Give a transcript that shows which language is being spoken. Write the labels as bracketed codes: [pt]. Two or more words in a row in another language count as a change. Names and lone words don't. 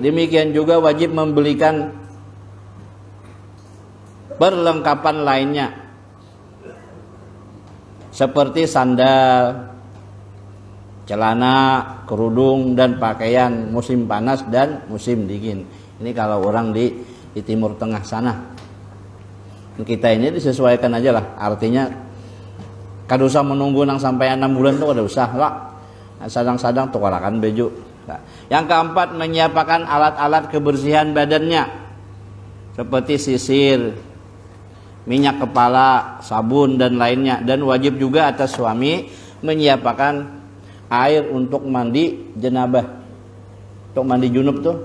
[id] Demikian juga wajib membelikan perlengkapan lainnya seperti sandal, celana, kerudung dan pakaian musim panas dan musim dingin. Ini kalau orang di Timur Tengah sana. Kita ini disesuaikan aja lah. [bjn] Artinya kada usah menunggu nang sampai 6 bulan tuh kada usah lah. Sadang-sadang tukarakan baju. [id] Nah. Yang keempat, menyiapkan alat-alat kebersihan badannya seperti sisir, minyak kepala, sabun dan lainnya. Dan wajib juga atas suami menyiapkan air untuk mandi janabah, untuk mandi junub tuh.